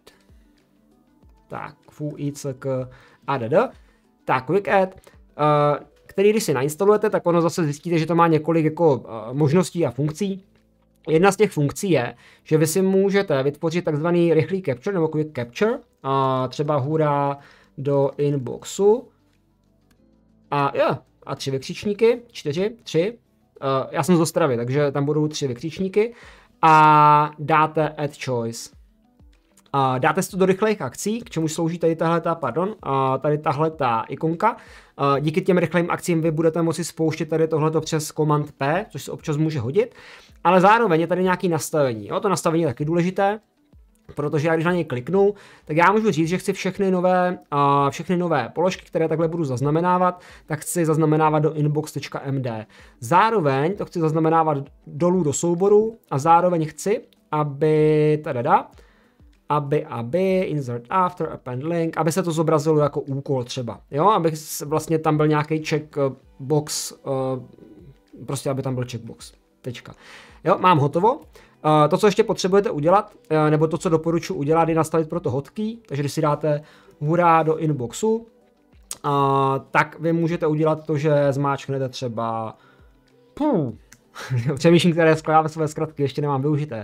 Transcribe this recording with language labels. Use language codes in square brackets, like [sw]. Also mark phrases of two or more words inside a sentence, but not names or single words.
[cs] Tak, tak, Quick Add, který když si nainstalujete, tak ono zase zjistíte, že to má několik jako možností a funkcí. Jedna z těch funkcí je, že vy si můžete vytvořit takzvaný rychlý capture nebo [en] quick capture, [cs] třeba hurá do inboxu a 3 vykřičníky, 4, 3, já jsem z Ostravy, takže tam budou 3 vykřičníky a dáte [en] add choice. [cs] Dáte si to do rychlých akcí, k čemu slouží tady tahle ta ikonka. Díky těm rychlým akcím vy budete moci spouštět tady tohleto přes Command P, což se občas může hodit, ale zároveň je tady nějaké nastavení. Jo? To nastavení je taky důležité, protože já když na něj kliknu, tak já můžu říct, že chci všechny nové položky, které takhle budu zaznamenávat, tak chci zaznamenávat do inbox.md. Zároveň to chci zaznamenávat dolů do souboru a zároveň chci, aby [en] insert after, append link, [cs] aby se to zobrazilo jako úkol třeba, jo, aby vlastně tam byl nějaký checkbox, prostě aby tam byl checkbox, tečka. Jo, mám hotovo. To, co ještě potřebujete udělat, nebo to, co doporučuji udělat, je nastavit pro to hotkey, takže když si dáte hurá do inboxu, tak vy můžete udělat to, že zmáčknete třeba přemýšlím, které z klávesové zkratky ještě nemám využité.